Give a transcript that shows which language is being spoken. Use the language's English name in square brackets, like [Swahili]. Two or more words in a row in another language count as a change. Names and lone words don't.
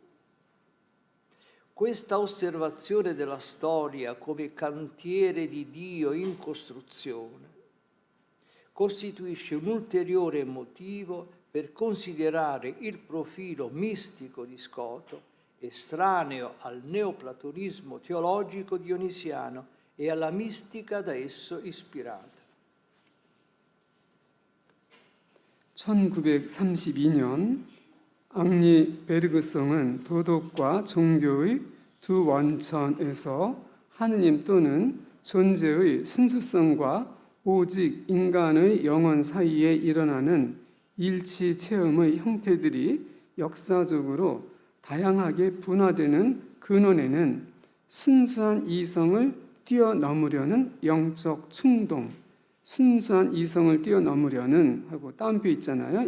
[Italian] Questa osservazione della storia come cantiere di Dio in costruzione costituisce un ulteriore motivo per considerare il profilo mistico di Scoto estraneo al neoplatonismo teologico dionisiano e alla mistica da esso ispirata. [Korean] 1932년 앙리 베르그성은 도덕과 종교의 두 원천에서 하느님 또는 존재의 순수성과 오직 인간의 영혼 사이에 일어나는 일치 체험의 형태들이 역사적으로 다양하게 분화되는 근원에는 순수한 이성을 뛰어넘으려는 영적 충동, 순수한 이성을 뛰어넘으려는 하고 따옴표 있잖아요.